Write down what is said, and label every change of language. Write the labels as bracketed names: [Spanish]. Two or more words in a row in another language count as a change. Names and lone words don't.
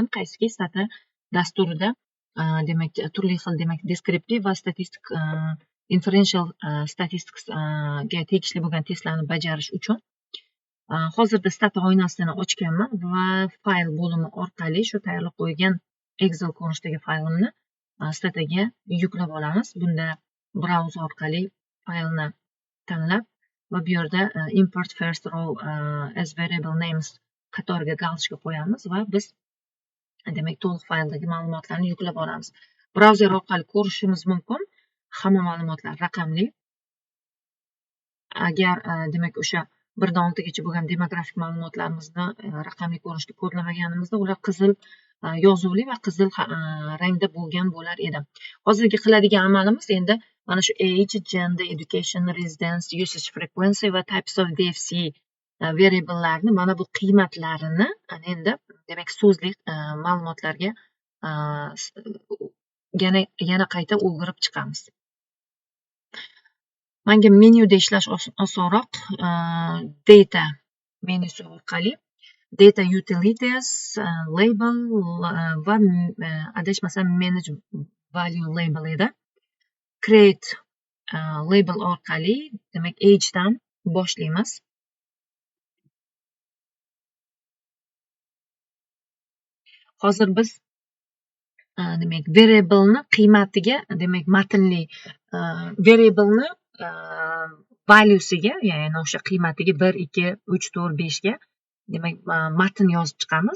[Uzbek] Qaysiki Stata dasturida demak turli xil demak deskriptiv va statistik [English] inferential statistics [Uzbek] ga tegishli bo'lgan testlarni bajarish uchun hozirda Stata oynasini ochganman va fayl bo'limi orqali shu tayyorlab qo'ygan Excel ko'rinishidagi faylimni Stataga yuklab olamiz. Bunda brauzer orqali faylni tanlab va bu yerda [English] import first row as variable names [Uzbek] qatoriga galочка qo'yamiz va biz demak to'liq fayldagi ma'lumotlarni yuklab olamiz. Brauzer orqali ko'rishimiz mumkin hamma ma'lumotlar raqamli. Agar demak o'sha 1 dan 6 gacha bo'lgan demografik ma'lumotlarimizni raqamli ko'rinishda kodlamaganimizda ular qizil yozuvli va qizil rangda bo'lgan bo'lar edi. Hozirgi qiladigan amalimiz endi mana shu [English] age, gender, education, residence, usage frequency [Uzbek] va [English] types of DFC [Uzbek] variablelarni mana bu qiymatlarini endi demak so'zli ma'lumotlarga yana qayta o'girib chiqamiz. Menga menyuda ishlash osonroq. Data menyusi orqali [English] data utilities, label [Uzbek] va adashmasam [English] manage value label [Uzbek] edi. [English] Create label [Uzbek] orqali demak age dan boshlaymiz. Hozir biz demak variable'ni qiymatiga demak matnli variable'ni valuesiga ya'ni o'sha qiymatiga 1, 2, 3, 4, 5 ga demak matn yozib chiqamiz.